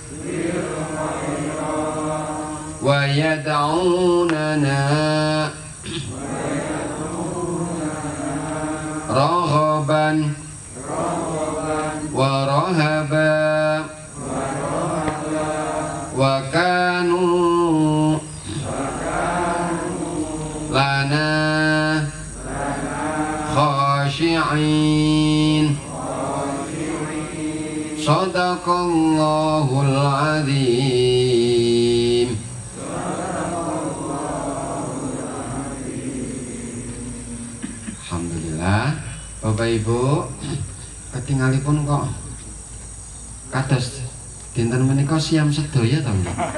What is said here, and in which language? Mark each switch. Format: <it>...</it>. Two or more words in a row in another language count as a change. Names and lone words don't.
<ar>ويدعوننا رغبا ورهبا وكانوا لنا خاشعين. صدق الله العظيم.</ar> <jv>Alhamdulillah Bapak Ibu, ketinggalipun kok kados dinten menika siam sedaya to nggih.</jv>